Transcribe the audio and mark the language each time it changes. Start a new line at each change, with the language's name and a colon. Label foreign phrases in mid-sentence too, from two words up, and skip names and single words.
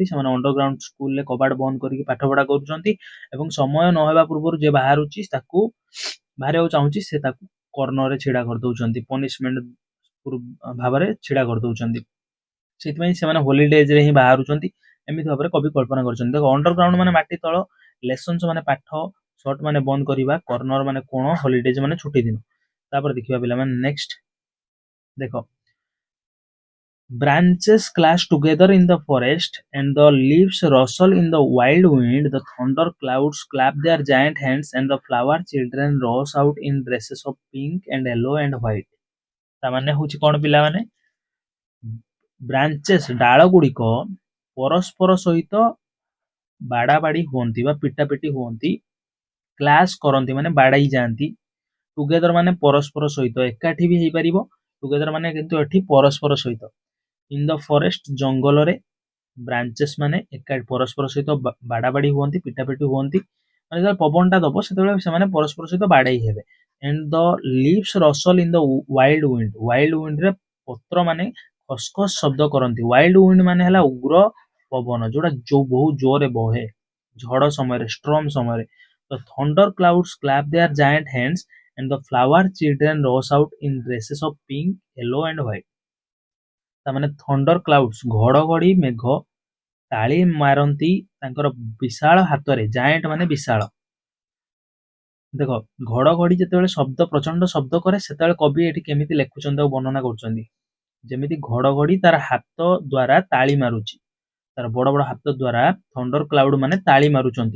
Odia: ସେମାନେ ଅଣ୍ଡରଗ୍ରାଉଣ୍ଡ ସ୍କୁଲରେ କବାଟ ବନ୍ଦ କରିକି ପାଠ ପଢା କରୁଛନ୍ତି, ଏବଂ ସମୟ ନ ହେବା ପୂର୍ବରୁ ଯେ ବାହାରୁଛି ତାକୁ ବାହାରିବାକୁ ଚାହୁଁଛି ସେ ତାକୁ କର୍ଣ୍ଣରରେ ଛିଡା କରିଦଉଛନ୍ତି, ପନିଶମେଣ୍ଟ ଭାବରେ ଛିଡା କରିଦଉଛନ୍ତି। ସେଥିପାଇଁ ସେମାନେ ହୋଲିଡେଜରେ ହିଁ ବାହାରୁଛନ୍ତି। ଏମିତି ଭାବରେ କବି କଳ୍ପନା କରିଛନ୍ତି। ଦେଖ, ଅଣ୍ଡରଗ୍ରାଉଣ୍ଡ ମାନେ ମାଟି ତଳ, ଲେସନ୍ସ ମାନେ ପାଠ, ସର୍ଟ ମାନେ ବନ୍ଦ କରିବା, କର୍ଣ୍ଣର ମାନେ କୋଣ, ହଲିଡେଜ ମାନେ ଛୁଟି ଦିନ। ତାପରେ ଦେଖିବା ପିଲାମାନେ ନେକ୍ସଟ ଦେଖ,
English: branches clash together in the forest and the leaves rustle in the wild wind, the thunder clouds clap their giant hands and the flower children rush out in dresses of pink and yellow and white।
Odia: ତାମାନେ ହଉଛି କଣ ପିଲାମାନେ, ବ୍ରାଞ୍ଚେସ୍ ଡାଳ ଗୁଡିକ ପରସ୍ପର ସହିତ ବାଡାବାଡି ହୁଅନ୍ତି ବା ପିଟାପିଟି ହୁଅନ୍ତି, କ୍ଲାସ୍ କରନ୍ତି ମାନେ ବାଡାଇ ଯାଆନ୍ତି, ଟୁଗେଦର ମାନେ ପରସ୍ପର ସହିତ, ଏକାଠି ବି ହେଇପାରିବ, ଟୁଗେଦର ମାନେ କିନ୍ତୁ ଏଠି ପରସ୍ପର ସହିତ।
English: in the forest
Odia: ଜଙ୍ଗଲରେ, ବ୍ରାଞ୍ଚେସ୍ ମାନେ ଏକାଠି ପରସ୍ପର ସହିତ ବାଡାବାଡି ହୁଅନ୍ତି, ପିଟାପିଟି ହୁଅନ୍ତି, ମାନେ ଯେତେବେଳେ ପବନଟା ଦବ ସେତେବେଳେ ସେମାନେ ପରସ୍ପର ସହିତ ବାଡେଇ ହେବେ।
English: and the leaves rustle in the wild wind wild wind
Odia: ପତ୍ର ମାନେ ଖସଖସ ଶବ୍ଦ କରନ୍ତି।
English: wild wind
Odia: ମାନେ ହେଲା ଉଗ୍ର ପବନ, ଯୋଉଟା ବହୁତ ଜୋରରେ ବହେ ଝଡ ସମୟରେ, ଷ୍ଟ୍ରମ ସମୟରେ।
English: The thunder clouds clap their giant hands and the flower children rush out in dresses of pink, yellow and white।
Odia: ତାମାନେ
English: thunder clouds
Odia: ଘଡଘଡି ମେଘ ତାଳି ମାରନ୍ତି ତାଙ୍କର ବିଶାଳ ହାତରେ, ଜାଏଣ୍ଟ ମାନେ ବିଶାଳ। ଦେଖ, ଘଡଘଡି ଯେତେବେଳେ ଶବ୍ଦ, ପ୍ରଚଣ୍ଡ ଶବ୍ଦ କରେ ସେତେବେଳେ କବି ଏଠି କେମିତି ଲେଖୁଛନ୍ତି ଆଉ ବର୍ଣ୍ଣନା କରୁଛନ୍ତି, ଯେମିତି ଘଡଘଡି ତାର ହାତ ଦ୍ଵାରା ତାଳି ମାରୁଛି, ତାର ବଡ ବଡ ହାତ ଦ୍ଵାରା
English: thunder cloud
Odia: ମାନେ ତାଳି ମାରୁଛନ୍ତି।